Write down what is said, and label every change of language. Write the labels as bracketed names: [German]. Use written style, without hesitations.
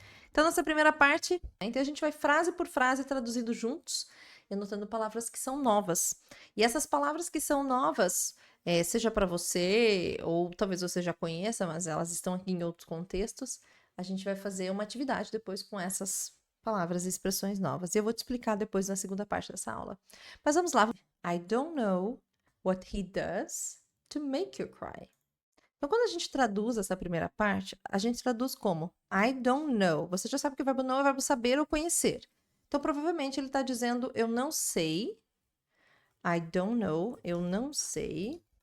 [Portuguese] Então, nossa primeira parte, então a gente vai frase por frase traduzindo juntos, anotando palavras que são novas. E essas palavras que são novas, seja para você, ou talvez você já conheça, mas elas estão aqui em outros contextos, a gente vai fazer uma atividade depois com essas palavras e expressões novas. E eu vou te explicar depois na segunda parte dessa aula. Mas vamos lá. [English] I don't know what he does to make you cry. [Portuguese] Então, quando a gente traduz essa primeira parte, a gente traduz como [English] I don't know. [Portuguese] Você já sabe que o verbo know é o verbo saber ou conhecer. Então, provavelmente ele está dizendo eu não sei. [English] I don't know, [Portuguese] eu não sei.